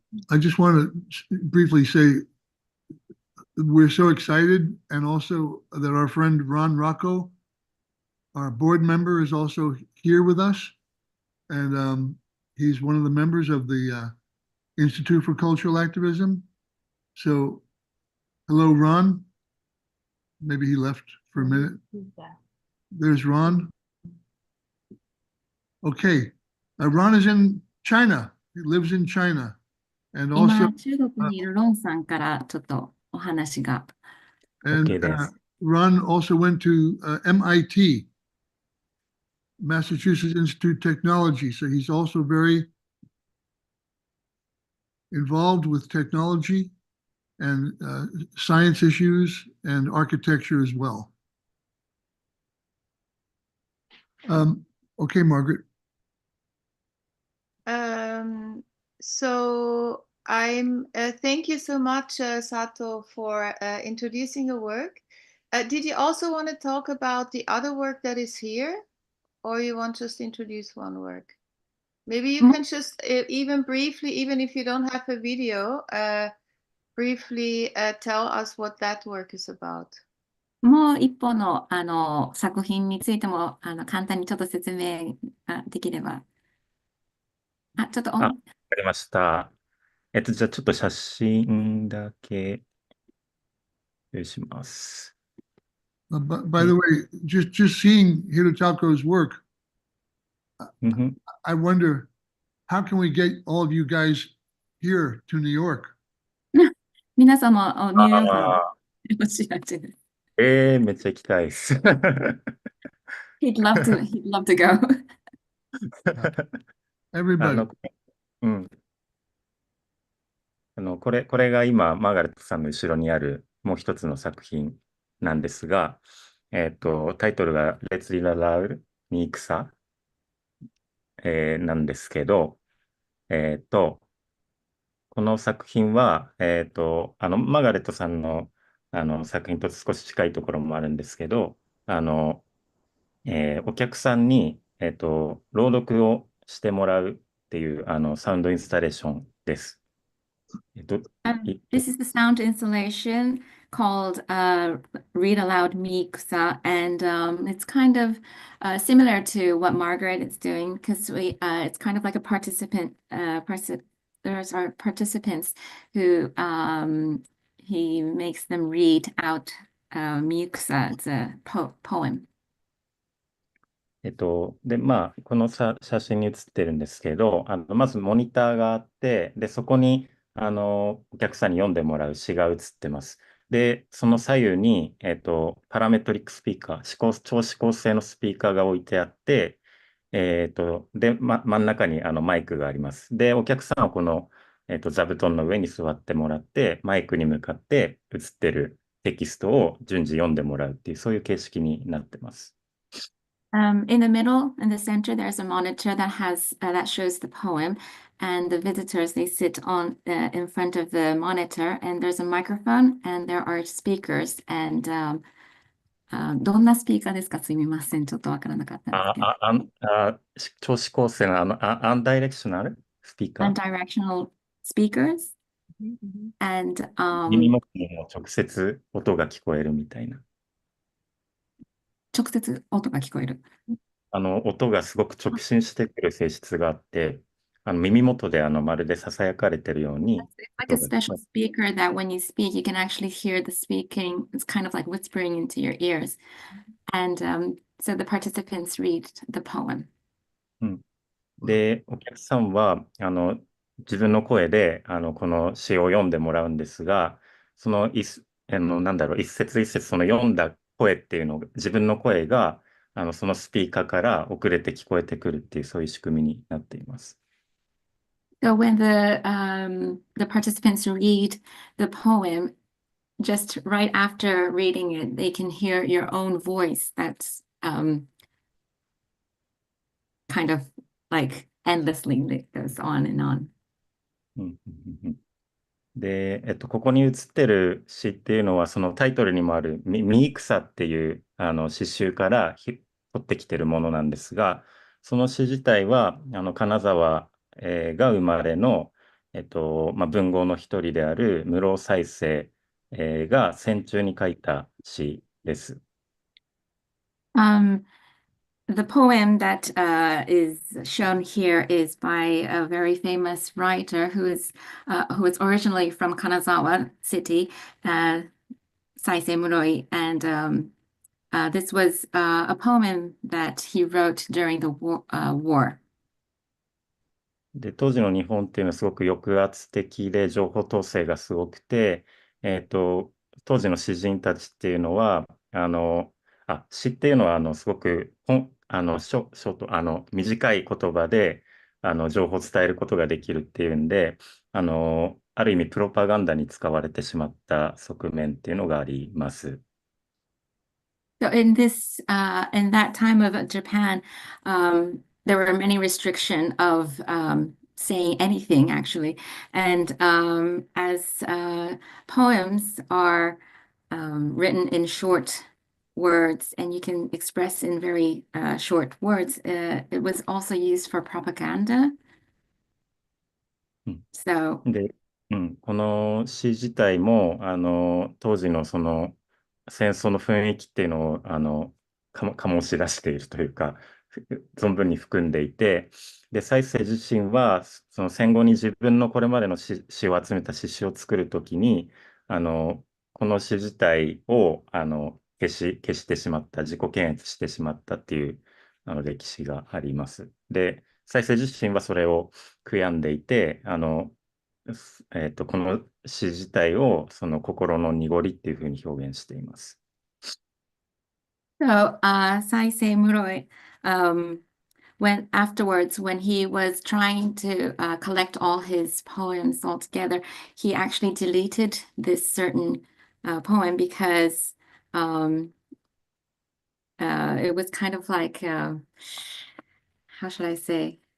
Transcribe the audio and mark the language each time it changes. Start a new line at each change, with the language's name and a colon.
English: I just want to briefly say we're so excited, and also that our friend Ron Rocco, our board member, is also here with us, and he's one of the members of the Institute for Cultural Activism. So, hello, Ron. Maybe he left for a minute. There's Ron. Okay, Ron is in China. He lives in China, and also
Japanese: 今、中国にいるロンさんからちょっとお話が。
English: and
Japanese: OK です。
English: Ron also went to MIT, Massachusetts Institute of Technology. So he's also very involved with technology and science issues and architecture as well. Okay, Margaret. So I'm thank you so much, Sato, for introducing your work. Did you also want to talk about the other work that is here, or you want just to introduce one work? Maybe you can just even briefly, even if you don't have a video, briefly tell us what that work is about.
Japanese: もう一本の、作品についても簡単にちょっと説明ができれば。ちょっとわかりました。じゃあちょっと写真だけ用意します。
English: By the way, just seeing Hirotaka's work, I wonder, how can we get all of you guys here to New York?
Japanese: 皆様、ニューヨークにお知らせです。めっちゃ行きたいです。
English: He'd love to go. あ Everybody. の、うん。
Japanese: これが今、マーガレットさんの後ろにあるもう一つの作品なんですが、タイトルがレツリララウに草、なんですけど、えっと、この作品は、マーガレットさんの、作品と少し近いところもあるんですけど、お客さんに、朗読をしてもらうっていう、サウンドインスタレーションです。
English: This is the sound installation called Read Aloud Mikusa, and it's kind of similar to what Margaret is doing because it's kind of like a participant. There's our participants who he makes them read out Mikusa. It's a poem.
Japanese: で、まあ、この写真に写ってるんですけど、まずモニターがあって、で、そこに、お客さんに読んでもらう詩が写ってます。で、その左右に、パラメトリックスピーカー、超指向性のスピーカーが置いてあって、で、真ん中にマイクがあります。で、お客さんはこの、座布団の上に座ってもらって、マイクに向かって写ってるテキストを順次読んでもらうっていう、そういう形式になってます。
English: In the middle, in the center, there's a monitor that has that shows the poem, and the visitors they sit on in front of the monitor, and there's a microphone, and there are speakers, and
Japanese: どんなスピーカーですか？すみません、ちょっとわからなかったんですけど。超指向性のアンダイレクショナルスピーカー
English: Unidirectional speakers, and
Japanese: 耳元にも直接音が聞こえるみたいな。直接音が聞こえる。音がすごく直進してくる性質があって、耳元でまるで囁かれてるように。
English: It's like a special speaker that when you speak, you can actually hear the speaking. It's kind of like whispering into your ears. And so the participants read the poem.
Japanese: で、お客さんは、自分の声で、この詩を読んでもらうんですが、そのなんだろう、一節一節、その読んだ声っていうのが、自分の声が、そのスピーカーから遅れて聞こえてくるっていう、そういう仕組みになっています。
English: So when the participants read the poem, just right after reading it, they can hear your own voice that's kind of like endlessly that goes on and on.
Japanese: で、ここに写ってる詩っていうのは、そのタイトルにもあるミ草っていう詩集から取ってきてるものなんですが、その詩自体は金沢、が生まれの、文豪の一人である室生犀星、が戦中に書いた詩です。
English: The poem that is shown here is by a very famous writer who is originally from Kanazawa city, Sae Shimizu, and this was a poem that he wrote during the war.
Japanese: で、当時の日本っていうのはすごく抑圧的で情報統制がすごくて、当時の詩人たちっていうのは、詩っていうのはすごくショート、短い言葉で情報を伝えることができるっていうんで、ある意味プロパガンダに使われてしまった側面っていうのがあります。
English: So in that time of Japan, there were many restrictions of saying anything actually, and as poems are written in short words and you can express in very short words, it was also used for propaganda. So
Japanese: で、この詩自体も、当時のその戦争の雰囲気っていうのを、醸し出しているというか、存分に含んでいて、で、西星自身は、その戦後に自分のこれまでの詩を集めた詩集を作るときに、この詩自体を、消してしまった、自己検閲してしまったっていう、歴史があります。で、西星自身はそれを悔やんでいて、この詩自体をその心の濁りっていうふうに表現しています。
English: So, Sae Shimizu, when afterwards, when he was trying to collect all his poems all together, he actually deleted this certain poem because it was kind of like, how should I say?